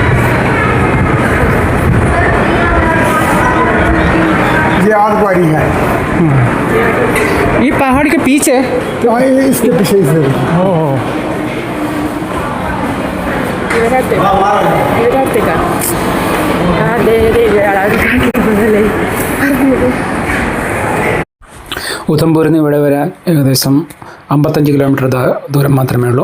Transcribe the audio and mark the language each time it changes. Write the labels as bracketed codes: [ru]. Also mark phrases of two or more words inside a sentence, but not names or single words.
[hi] ये आग बारी है। ये पहाड़ के पीछे? हाँ, ये इसके पीछे इस जगह। ओह, [ml] ഉധംപൂരിൽ നിന്ന് ഇവിടെ വരാൻ ഏകദേശം 55 കിലോമീറ്റർ ദൂരം മാത്രമേ ഉള്ളൂ.